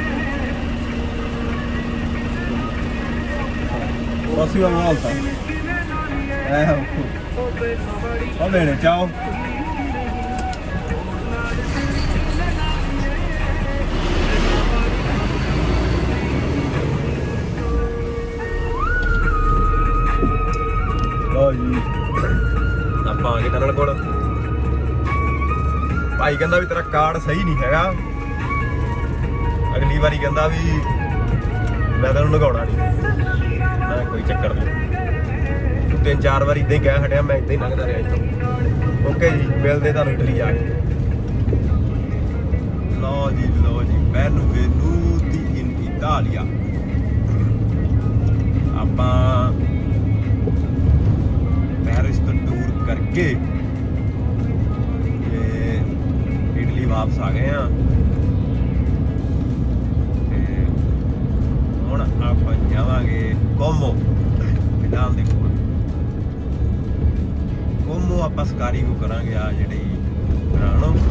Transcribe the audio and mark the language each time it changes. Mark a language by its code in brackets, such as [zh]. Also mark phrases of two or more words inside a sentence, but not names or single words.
[it] prossima volta va bene ciao [pa] ਲਓ ਜੀ ਆਪਾਂ ਆ ਗਏ ਟਨਲ ਕੋਲ ਭਾਈ ਕਹਿੰਦਾ ਵੀ ਤੇਰਾ ਕਾਰਡ ਸਹੀ ਨਹੀਂ ਹੈਗਾ ਅਗਲੀ ਵਾਰੀ ਕਹਿੰਦਾ ਵੀ ਮੈਂ ਤੈਨੂੰ ਲਗਾਉਣਾ ਨਹੀਂ ਨਾ ਕੋਈ ਚੱਕਰ ਨਹੀਂ 3-4 ਵਾਰੀ ਇਦਾਂ ਹੀ ਕਹਿ ਹਟਿਆ ਮੈਂ ਇਦਾਂ ਹੀ ਲੰਘਦਾ ਰਿਹਾ ਇੱਥੋਂ ਓਕੇ ਜੀ ਮਿਲਦੇ ਤੁਹਾਨੂੰ ਇਟਲੀ ਜਾ ਕੇ ਲਓ ਜੀ [it] benvenuti in Italia [pa] ਆਪਾਂ ਪੈਰਿਸ ਤੋਂ ਟੂਰ ਕਰਕੇ ਤੇ ਇਟਲੀ ਵਾਪਸ ਆ ਗਏ ਆ ਤੇ ਹੁਣ ਆਪਾਂ ਜਾਵਾਂਗੇ ਕੋਮੋ ਮਿਲਾਨ ਦੇ ਕੋਲ ਕੋਮੋ ਆਪਾਂ ਸਕਾਰੀ ਕੋ ਕਰਾਂਗੇ ਆ ਜਿਹੜੀ ਰਾਣੋ